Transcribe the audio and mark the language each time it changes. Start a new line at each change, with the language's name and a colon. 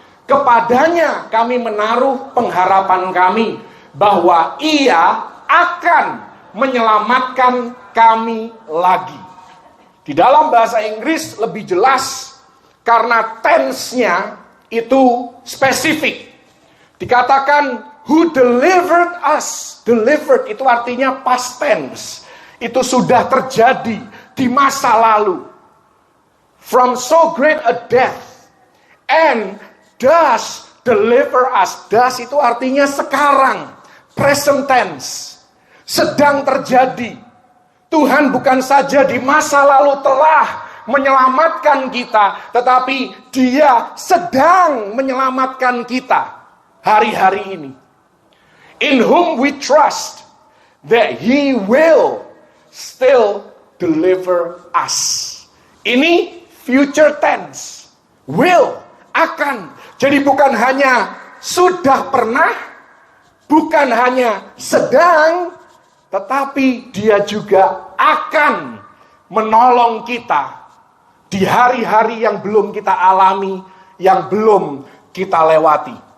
Indonesian: Kepadanya kami menaruh pengharapan kami bahwa Ia akan menyelamatkan kami lagi. Di dalam bahasa Inggris lebih jelas karena tense-nya itu spesifik. Dikatakan
English: who delivered us.
Indonesian: Delivered itu artinya past tense. Itu sudah terjadi di masa lalu.
English: From so great a death and does deliver us.
Indonesian: Does itu artinya sekarang, present tense, sedang terjadi. Tuhan bukan saja di masa lalu telah menyelamatkan kita, tetapi Dia sedang menyelamatkan kita hari-hari ini.
English: In whom we trust that He will still deliver us.
Indonesian: Ini future tense. Will, akan. Jadi bukan hanya sudah pernah, bukan hanya sedang, tetapi Dia juga akan menolong kita di hari-hari yang belum kita alami, yang belum kita lewati.